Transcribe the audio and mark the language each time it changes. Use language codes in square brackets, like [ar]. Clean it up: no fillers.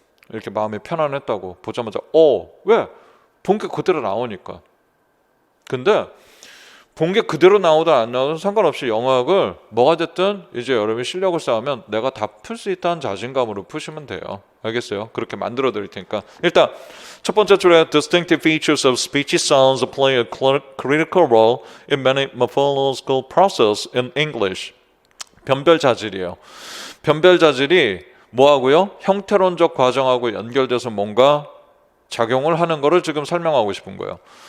[ko] 이렇게 마음이 편안했다고. 보자마자 왜? 본 게 그대로 나오니까. 근데 본 게 그대로 나오든 안 나오든 상관없이 영어학을 뭐가 됐든 이제 여러분이 실력을 쌓으면 내가 다 풀 수 있다는 자신감으로 푸시면 돼요. 알겠어요? 그렇게 만들어 드릴 테니까. 일단 첫 번째 줄에 [en] distinctive features of speech sounds play a critical role in many morphological processes in English. [ko] 변별 자질이에요. 변별 자질이 뭐하고요? 형태론적 과정하고 연결돼서 뭔가 작용을 하는 거를 지금 설명하고 싶은 거예요.